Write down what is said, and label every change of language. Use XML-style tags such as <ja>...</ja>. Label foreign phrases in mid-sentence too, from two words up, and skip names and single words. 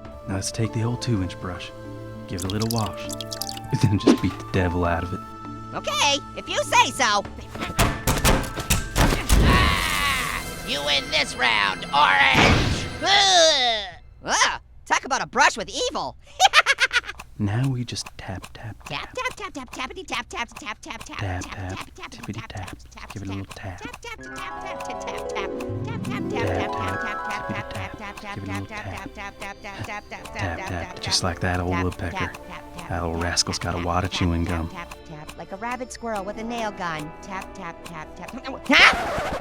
<en>Now let's take the old 2-inch brush, give it a little wash, and then just beat the devil out of it. Okay, if you say so. You win this round, Orange! Talk about a brush with evil. Now we just tap, tap, Tap, tap, tap, tap, tap, tappity, tap, tap, tap, tap, tap, tap, tap, tap, tippity tap, give it a little tap. tap, tap, tap, tap, tap, tap, tap, tap, tap, tap, tap, tap, tap, tap, tap, Give it a little tap, tap. tap, tap, tap, tap, tap, Tap, tap, just like that old woodpecker. That old rascal's got a wad of chewing gum. Tap, tap, like a rabid squirrel with a nail gun. Tap, tap, tap, tap. Huh?</en>